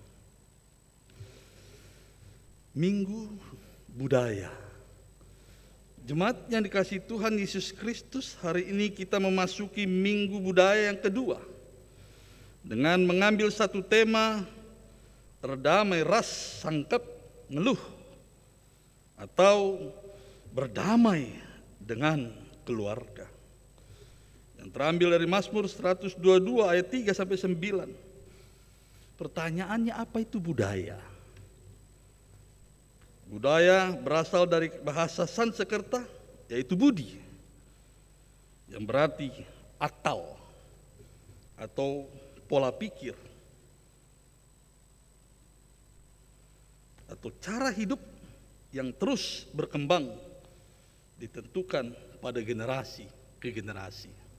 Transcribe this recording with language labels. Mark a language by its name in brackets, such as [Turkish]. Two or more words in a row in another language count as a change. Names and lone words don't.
[Indonesian] Minggu Budaya. Jemaat yang dikasihi Tuhan Yesus Kristus, hari ini kita memasuki Minggu Budaya yang kedua dengan mengambil satu tema berdamai [Batak Karo] ras sangkep ngeluh [Indonesian] atau berdamai dengan keluarga, yang terambil dari Mazmur 122 ayat 3 sampai 9. Pertanyaannya, apa itu budaya? Budaya berasal dari bahasa Sanskerta, yaitu budi, yang berarti akal atau pola pikir atau cara hidup yang terus berkembang, ditentukan pada generasi ke generasi.